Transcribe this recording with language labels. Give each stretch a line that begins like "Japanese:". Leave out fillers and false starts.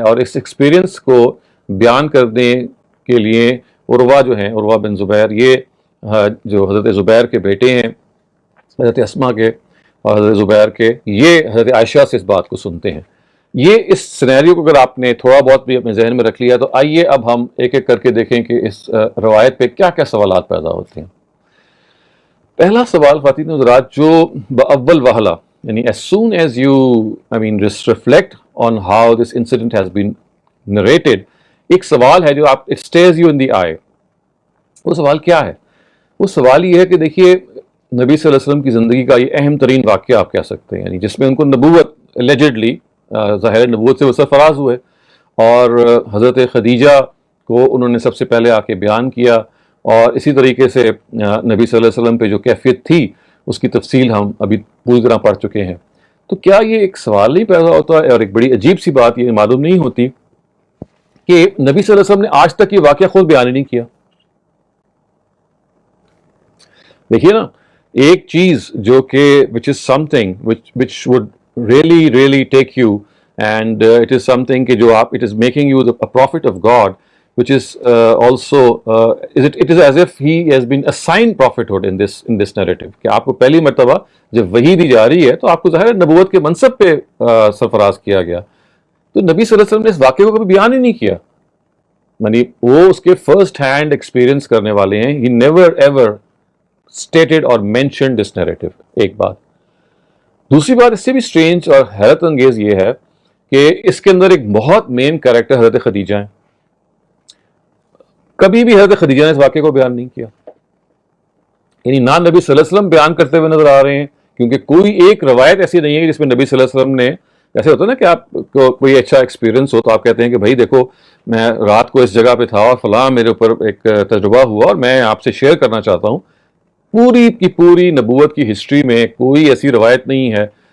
Urdu: اور اس ایکسپیرینس کو بیان کرنے کے لیے عروہ جو ہیں، عروہ بن زبیر، یہ جو حضرت زبیر کے بیٹے ہیں، حضرت اسما کے اور حضرت زبیر کے، یہ حضرت عائشہ سے اس بات کو سنتے ہیں. یہ اس سینیریو کو اگر آپ نے تھوڑا بہت بھی اپنے ذہن میں رکھ لیا تو آئیے اب ہم ایک ایک کر کے دیکھیں کہ اس روایت پہ کیا کیا سوالات پیدا ہوتے ہیں. پہلا سوال خواتین حضرات جو باول وہلہ، یعنی
English: as soon as you just reflect on how this incident has been narrated،
Urdu: ایک سوال ہے جو آپ
English: it stares you in the eye.
Urdu: وہ سوال کیا ہے؟ وہ سوال یہ ہے کہ دیکھیے نبی صلی اللہ علیہ وسلم کی زندگی کا یہ اہم ترین واقعہ آپ کہہ سکتے ہیں، یعنی جس میں ان کو نبوت allegedly ظاہر نبوت سے وہ سرفراز ہوئے، اور حضرت خدیجہ کو انہوں نے سب سے پہلے آ کے بیان کیا، اور اسی طریقے سے نبی صلی اللہ علیہ وسلم پہ جو کیفیت تھی اس کی تفصیل ہم ابھی پوری طرح پڑھ چکے ہیں. تو کیا یہ ایک سوال نہیں پیدا ہوتا ہے؟ اور ایک بڑی عجیب سی بات یہ معلوم نہیں ہوتی کہ نبی صلی اللہ علیہ وسلم نے آج تک یہ واقعہ خود بیان ہی نہیں کیا. دیکھیے نا، ایک چیز جو کہ
English: which is something which would really take you and it is something
Urdu: کہ جو آپ
English: it is making you a prophet of God, which is also it is as if he has been assigned prophethood in this narrative
Urdu: کہ آپ کو پہلی مرتبہ جب وحی دی جا رہی ہے تو آپ کو ظاہر نبوت کے منصب پہ سرفراز کیا گیا. تو نبی صلی اللہ علیہ وسلم نے اس واقعے کو کبھی بیان ہی نہیں کیا، یعنی وہ اس کے فرسٹ ہینڈ ایکسپیرینس کرنے والے ہیں.
English: he never ever stated or mentioned this narrative.
Urdu: ایک بات. دوسری بات اس سے بھی سٹرینج اور حیرت انگیز یہ ہے کہ اس کے اندر ایک بہت مین کریکٹر حضرت خدیجہ ہیں. کبھی بھی حضرت خدیجہ نے اس واقعے کو بیان نہیں کیا، یعنی نہ نبی صلی اللہ علیہ وسلم بیان کرتے ہوئے نظر آ رہے ہیں، کیونکہ کوئی ایک روایت ایسی نہیں ہے جس میں نبی صلی اللہ علیہ وسلم نے، ایسے ہوتا ہے نا کہ آپ کو کوئی اچھا ایکسپیرینس ہو تو آپ کہتے ہیں کہ بھائی دیکھو میں رات کو اس جگہ پہ تھا اور فلاں میرے اوپر ایک تجربہ ہوا اور میں آپ سے شیئر کرنا چاہتا ہوں. پوری کی پوری نبوت کی ہسٹری میں کوئی ایسی روایت نہیں ہے